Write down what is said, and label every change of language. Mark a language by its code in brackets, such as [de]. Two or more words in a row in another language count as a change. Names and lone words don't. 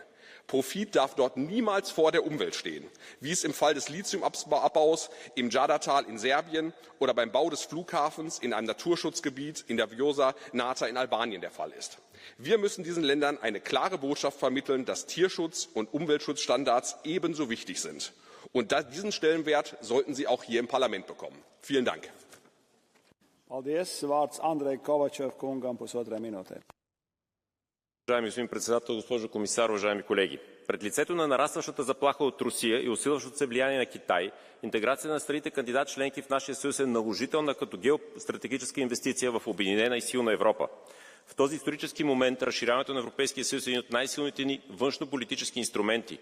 [de] Profit darf dort niemals vor der Umwelt stehen, wie es im Fall des Lithiumabbaus im Djadatal in Serbien oder beim Bau des Flughafens in einem Naturschutzgebiet in der Vjosa Nata in Albanien der Fall ist. Wir müssen diesen Ländern eine klare Botschaft vermitteln, dass Tierschutz- und Umweltschutzstandards ebenso wichtig sind. Und diesen Stellenwert sollten sie auch hier im Parlament bekommen. Vielen Dank. [lv] Paldies. Vārds Andrei Kovačev kungam 1,5 minūte. [bg] Уважаеми господин председател, госпожо комисар, уважаеми колеги! Пред лицето на нарастващата заплаха от Русия и усилващото се влияние на Китай, интеграция на страните кандидат членки в нашия съюз е наложителна като геостратегическа инвестиция в обединена и силна Европа. В този исторически момент разширяването на Европейския съюз е един от най-силните ни външнополитически инструменти.